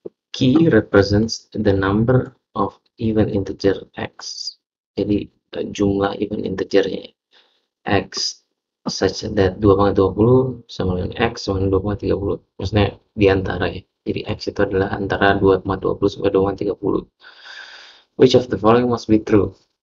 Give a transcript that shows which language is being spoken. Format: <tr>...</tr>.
<en>Key represents the number of even integer x.</en> <id>Jadi jumlah even integernya x</id> <en>such that</en> <id>2,20 sama dengan x sama dengan 2,30. Maksudnya di antara ya. Jadi x itu adalah antara 2,20 sampai 2,30.</id> <en>Which of the following must be true?</en>